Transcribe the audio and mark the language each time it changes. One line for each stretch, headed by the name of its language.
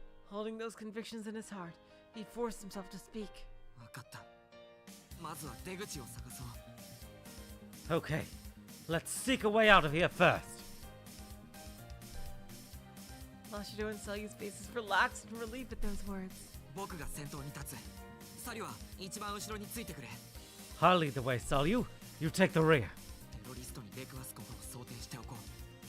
English: Holding those convictions in his heart, he forced himself to speak.
Japanese: わかった。まずは出口を探そう。
English: okay. Let's seek a way out of here first. Mashiro and Selyu's faces relaxed in relief at those words.
Japanese: 僕が先頭に立つ。サリは一番後ろについてくれ。
English: I'll lead the way, Salyu. You take the rear.
Japanese: ロリストに出くわすことを想定しておこう。